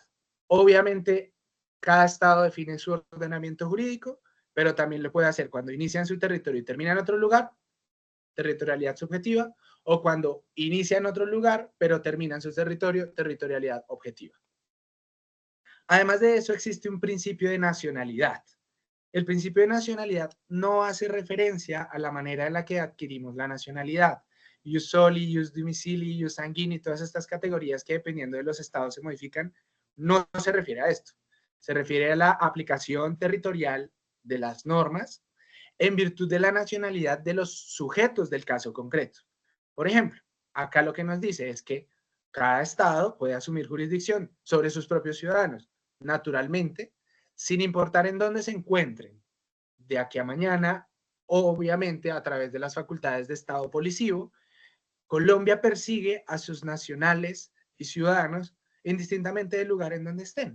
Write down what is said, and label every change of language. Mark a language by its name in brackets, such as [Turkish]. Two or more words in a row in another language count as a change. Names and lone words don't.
[Spanish] Obviamente, cada estado define su ordenamiento jurídico, pero también lo puede hacer cuando inicia en su territorio y termina en otro lugar, territorialidad subjetiva, o cuando inicia en otro lugar, pero termina en su territorio, territorialidad objetiva. Además de eso, existe un principio de nacionalidad. El principio de nacionalidad no hace referencia a la manera en la que adquirimos la nacionalidad. [Latin] Ius soli, ius domicili, ius sanguini, [Spanish] todas estas categorías que dependiendo de los estados se modifican, no se refiere a esto. Se refiere a la aplicación territorial de las normas en virtud de la nacionalidad de los sujetos del caso concreto. Por ejemplo, acá lo que nos dice es que cada estado puede asumir jurisdicción sobre sus propios ciudadanos, naturalmente, sin importar en dónde se encuentren, de aquí a mañana, obviamente a través de las facultades de Estado policivo, Colombia persigue a sus nacionales y ciudadanos indistintamente del lugar en donde estén.